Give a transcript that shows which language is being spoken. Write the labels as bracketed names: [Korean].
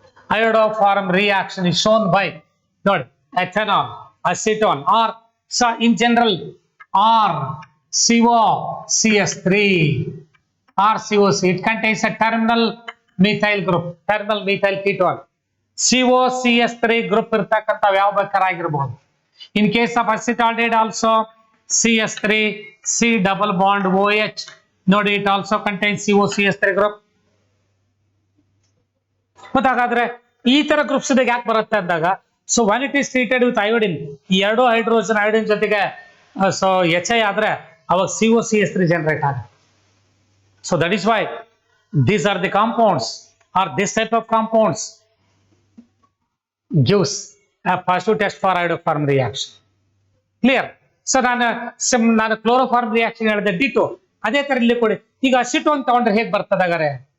[English] Iodoform reaction is shown by ethanol, acetone, or so in general, or COCS3, or COC. It contains a terminal [Kannada] methyl group, terminal methyl ketone. COCS3 group ಇರ್ತಕ್ಕಂಥವು ಯಾವ ಬೇಕಾಗಿರಬಹುದು. [English] In case of acetaldehyde also CS3 C double bond OH. ನೋಡಿ, it also contains COCS3 group. [Kannada] ಮತ್ತೆ ಹಾಗಾದ್ರೆ ಈ ತರ groups ಯಾಕೆ ಬರುತ್ತೆ ಅಂದಾಗ, so [English] when it is treated with iodine, [Kannada] ಈ ಎರಡು ಹೈಡ್ರೋಜನ್ ಐಡಿನ್ ಜೊತೆಗೆ ಸೊ HI ಆದ್ರೆ ಅವಾಗ COCS3 ಜನರೇಟ್ ಆಗುತ್ತೆ. [English] So that is why these are the compounds, or this type of compounds gives a positive test for iodoform reaction. Clear? [Kannada] So ನಾನು chloroform reaction ಹೇಳಿದೆ ditto, ಅದೇ ತರ ಇಲ್ಲಿ ಕೊಡಿ. ಈಗ ಅಸಿಟೋನ್ ತಗೊಂಡ್ರೆ ಹೇಗೆ ಬರ್ತದೆ ಹಾಗಾದ್ರೆ?